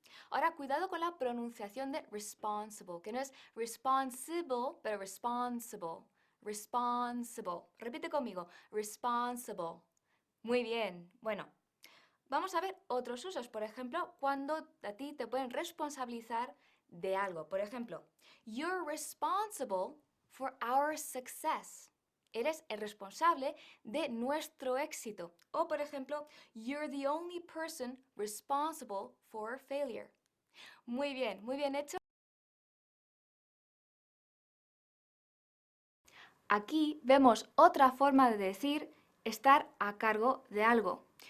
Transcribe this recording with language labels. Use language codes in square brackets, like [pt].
[es] Ahora, cuidado con la pronunciación de responsible, que no es responsible, pero responsible. Responsible. Repite conmigo. Responsible. Muy bien. Bueno, vamos a ver otros usos. Por ejemplo, cuando a ti te pueden responsabilizar de algo. Por ejemplo, [en] you're responsible for our success. [es] Eres el responsable de nuestro éxito. O, por ejemplo, [en] you're the only person responsible for failure. [es] Muy bien hecho. Aquí vemos otra forma de decir estar a cargo de algo.